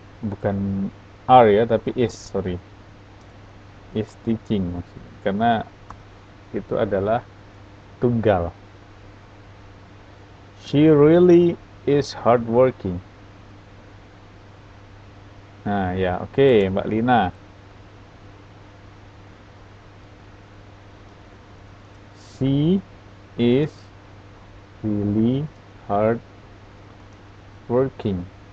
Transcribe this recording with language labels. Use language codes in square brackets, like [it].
[id] Bukan are ya, tapi is, sorry. [en] Is teaching [id] maksudnya. Karena itu adalah tunggal. [en] She really is hardworking. [id] Nah, ya, oke, Mbak Lina. [en] She is really hard working.